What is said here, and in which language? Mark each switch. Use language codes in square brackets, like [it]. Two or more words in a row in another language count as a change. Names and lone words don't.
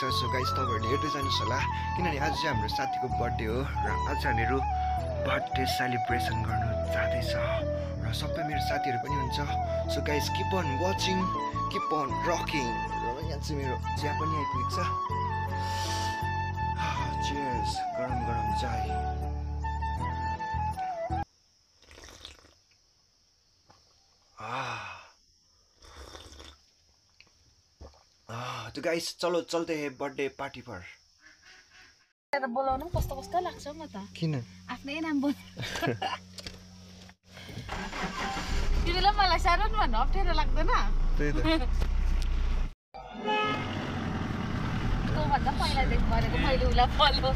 [en] so guys [ne] तपाईहरुले हेर्दै जानुहोस् होला किनभने आज चाहिँ हाम्रो साथीको बर्थडे हो र आज हामीहरु [en] birthday celebration [ne] गर्नु जाँदैछ र सबै मेरो साथीहरु पनि हुन्छ। [en] so guys keep on watching, keep on rocking. [ne] र यहाँ चाहिँ मेरो चिया पनि आइपुगेको छ। चियर्स, [hi] गरम गरम चाय। तो गाइस चलो चलते हैं [en] birthday party [hi] पर। [ne] बोलाउनु कस्तो कस्तो लाग्छ म त किन आफ्नै नाम बोल तिमीलाई मलाई सारन भन्न अप्ठ्यारो लाग्दैन? त्यही त त्यो भन्दा पहिला देख गरेको मैले उला फलो